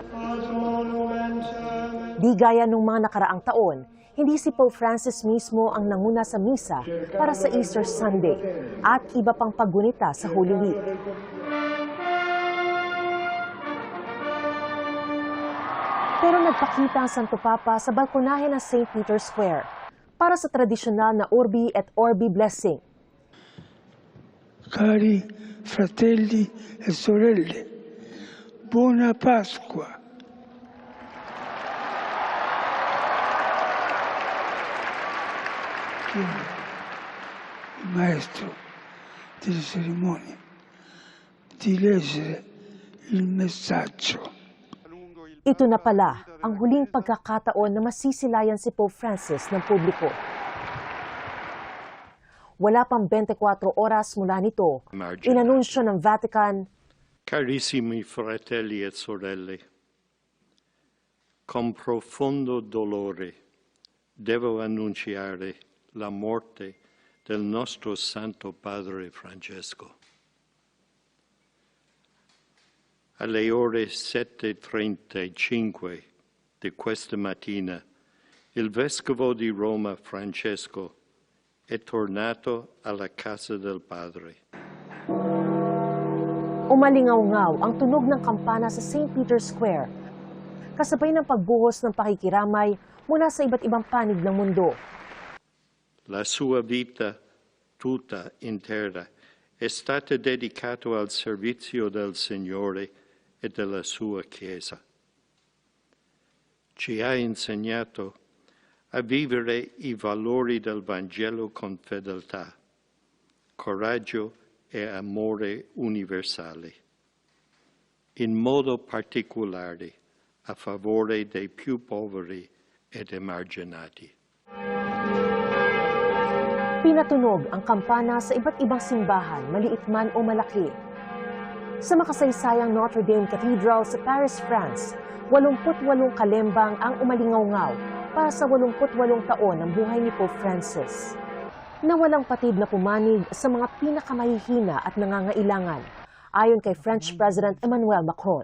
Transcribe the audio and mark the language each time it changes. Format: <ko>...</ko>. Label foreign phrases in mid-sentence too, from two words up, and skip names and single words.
<tl>Di gaya nung mga nakaraang taon, hindi si Pope Francis mismo ang nanguna sa misa para sa</tl> <en>Easter Sunday</en> <tl>at iba pang paggunita sa</tl> <en>Holy Week.</en> <tl>Pero nagpakita ang Santo Papa sa balkonahe ng St. Peter's Square para sa tradisyonal na</tl> <la>Urbi et Orbi</la> <tl>blessing.</tl> <it>Cari fratelli e sorelle, buona Pasqua. Il maestro delle cerimonie di leggere il messaggio.</it> <tl>Ito na pala ang huling pagkakataon na masisilayan si Pope Francis ng publiko. Wala pang 24 oras mula nito, inanunsyo ng Vatican,</tl> <it>Carissimi fratelli e sorelle, con profondo dolore devo annunciare la morte del nostro Santo Padre Francesco. Alle ore 7:35 di questa mattina, il Vescovo di Roma Francesco è tornato alla casa del Padre.</it> <tl>umalingaw-ngaw ang tunog ng kampana sa St. Peter's Square, kasabay ng pagbuhos ng pakikiramay mula sa iba't ibang panig ng mundo.</tl> <it>La sua vita tutta intera è stata dedicata al servizio del Signore e della sua Chiesa. Ci ha insegnato a vivere i valori del Vangelo con fedeltà, coraggio e amore universale, in modo particolare a favore dei più poveri ed emarginati.</it> <tl>Pinatunog ang kampana sa iba't ibang simbahan, maliit man o malaki. Sa makasaysayang Notre Dame Cathedral sa Paris, France, 88 kalembang ang umalingaw-ngaw para sa 88 taon ng buhay ni Pope Francis, na walang patid na pumanig sa mga pinakamahihina at nangangailangan, ayon kay</tl> <en>French President</en> <tl>Emmanuel Macron.</tl>